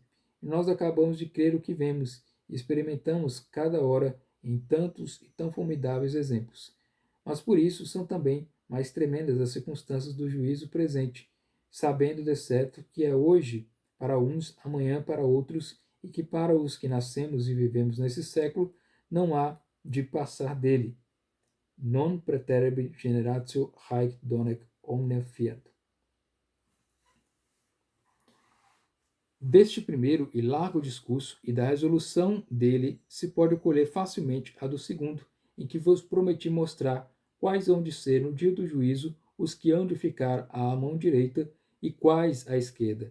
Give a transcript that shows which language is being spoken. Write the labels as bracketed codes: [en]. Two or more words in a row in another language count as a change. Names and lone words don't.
[pt] E nós acabamos de crer o que vemos e experimentamos cada hora em tantos e tão formidáveis exemplos. Mas por isso são também mais tremendas as circunstâncias do juízo presente, sabendo de certo que é hoje para uns, amanhã para outros, e que para os que nascemos e vivemos nesse século não há de passar dele. [la] Non praeterebi generatio haec donec omnia fiat. [pt] Deste primeiro e largo discurso e da resolução dele se pode colher facilmente a do segundo, em que vos prometi mostrar quais hão de ser no dia do juízo os que hão de ficar à mão direita e quais à esquerda.